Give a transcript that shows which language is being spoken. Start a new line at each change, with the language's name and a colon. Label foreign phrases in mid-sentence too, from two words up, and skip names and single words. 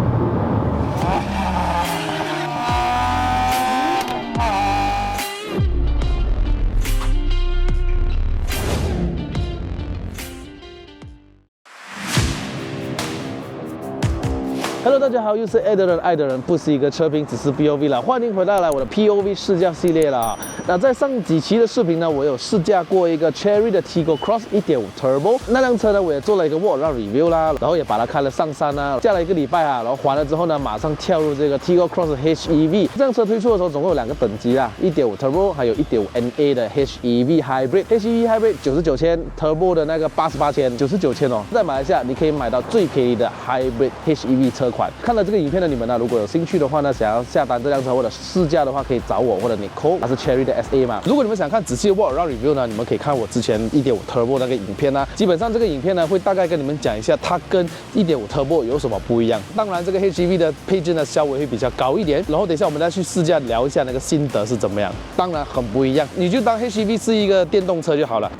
Chinese: 大家好，又是爱的人，爱的人不是一個車評，只是 POV 了。歡迎回到我的 POV 試駕系列了。那在上幾期的視頻呢，我有試駕過一個 Chery 的 Tiggo Cross 1.5 Turbo。那輛車呢，我也做了一個
English: walk around review
Chinese: 啦，然後也把它開了上山啊，駕了1個禮拜啊，然後還了之後呢，馬上跳入這個 Tiggo Cross HEV。這輛車推出的時候，總共有2個等級啦，1.5 Turbo 還有1.5 NA 的 HEV Hybrid。HEV Hybrid 99,000 ，Turbo 的那個88,000 ，99,000哦。在馬來西亞，你可以買到最便宜的 Hybrid HEV 車款。看了這個影片的你們呢，如果有興趣的話呢，想要下單這輛車或者試駕的話，可以找我或者 Nicole，它是 Chery 的 SA 嘛。如果你們想看仔細的
English: walk around review
Chinese: 呢，你們可以看我之前1.5 Turbo 那個影片啊。基本上這個影片呢，會大概跟你們講一下它跟1.5 Turbo 有什麼不一樣。當然，這個 HEV 的配置呢，稍微會比較高一點。然後等一下我們再去試駕聊一下那個心得是怎麼樣。當然很不一樣，你就當 HEV 是一個電動車就好了。